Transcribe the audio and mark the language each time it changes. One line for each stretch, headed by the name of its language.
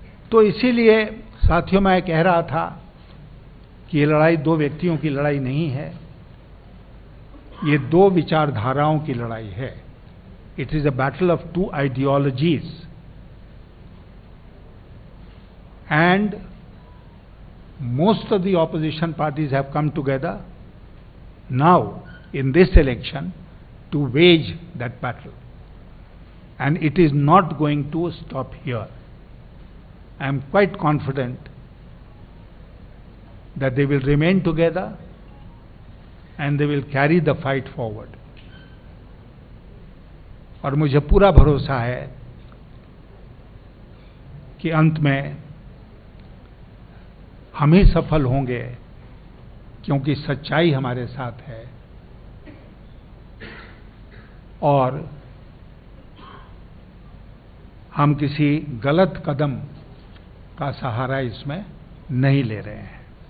Hindi: तो इसीलिए साथियों, मैं कह रहा था कि ये लड़ाई दो व्यक्तियों की लड़ाई नहीं है, ये दो विचारधाराओं की लड़ाई है।
English: It is a battle of two ideologies, and most of the opposition parties have come together now in this election to wage that battle, and it is not going to stop here. I am quite confident that they will remain together and they will carry the fight forward.
Hindi: और मुझे पूरा भरोसा है कि अंत में हम ही सफल होंगे, क्योंकि सच्चाई हमारे साथ है और हम किसी गलत कदम का सहारा इसमें नहीं ले रहे हैं।